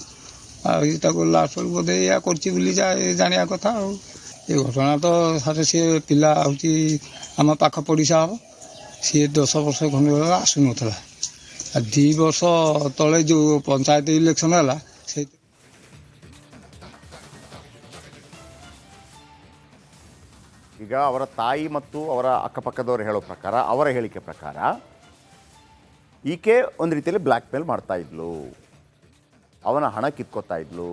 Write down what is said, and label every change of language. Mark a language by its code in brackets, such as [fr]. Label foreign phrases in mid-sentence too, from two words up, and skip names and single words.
[or] ଆଉ ତାକୁ ଲାଷ୍ଟ ବେଳକୁ ବୋଧେ ଏଇଆ କରିଛି ବୋଲି ଜାଣିବା କଥା ଆଉ। ଏ ଘଟଣା ତ ସାର୍ ସିଏ ପିଲା ହେଉଛି ଆମ ପାଖ ପଡ଼ିଶା ହେବ। ସିଏ 10 ବର୍ଷ ଖଣ୍ଡେ ହେଲା ଆସୁନଥିଲା। ଆଉ 2 ବର୍ଷ ତଳେ ଯେଉଁ ପଞ୍ଚାୟତ ଇଲେକ୍ସନ୍ ହେଲା ସେ [kn] ಈಗ ಅವರ ತಾಯಿ ಮತ್ತು ಅವರ ಅಕ್ಕಪಕ್ಕದವರು ಹೇಳೋ ಪ್ರಕಾರ, ಅವರ ಹೇಳಿಕೆ ಪ್ರಕಾರ ಈಕೆ ಒಂದು ರೀತಿಯಲ್ಲಿ [en] black mail [kn] ಮಾಡ್ತಾ ಇದ್ಲು, ಅವನ ಹಣ ಕಿತ್ಕೊತಾ ಇದ್ಲು.